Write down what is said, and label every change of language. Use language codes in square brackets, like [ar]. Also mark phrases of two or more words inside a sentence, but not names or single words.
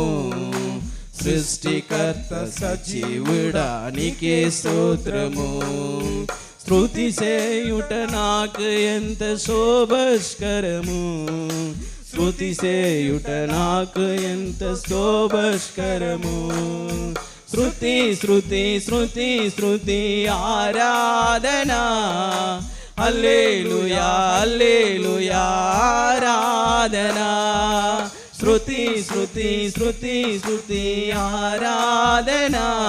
[te] సృష్టికర్త సజీవుడా నీకే స్తోత్రము. స్తుతి చేయుట నాకు ఎంత శోభస్కరము. స్తుతి చేయుట నాకు ఎంత శోభస్కరము. [ta] ஸ்ருதி ஸ்ருதி ஸ்ருதி ஸ்ருதி ஆராதனா. அல்லேலூயா அல்லேலூயா ஆராதனா. ஸ்ருதி ஸ்ருதி ஸ்ருதி ஸ்ருதி ஆராதனா.